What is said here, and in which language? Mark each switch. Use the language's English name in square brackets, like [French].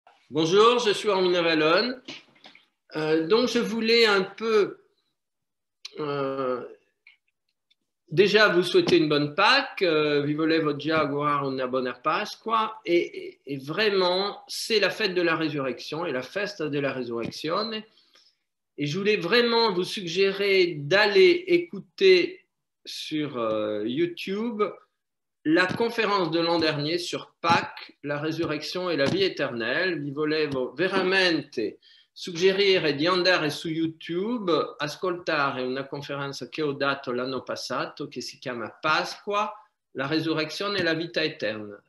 [French] Bonjour, je suis Armin Avalon. Donc, je voulais un peu déjà vous souhaiter une bonne Pâques. [Italian] Vi volevo già augurare una buona Pasqua. [French] Et vraiment, c'est la fête de la résurrection et [Italian] la festa della resurrezione. [French] Et je voulais vraiment vous suggérer d'aller écouter sur YouTube la conférence de l'an dernier sur Pâques, la résurrection et la vie éternelle. [Italian] Vi volevo veramente suggerire di andare su YouTube, ascoltare una conferenza che ho dato l'anno passato che si chiama Pasqua, la resurrezione e la vita eterna.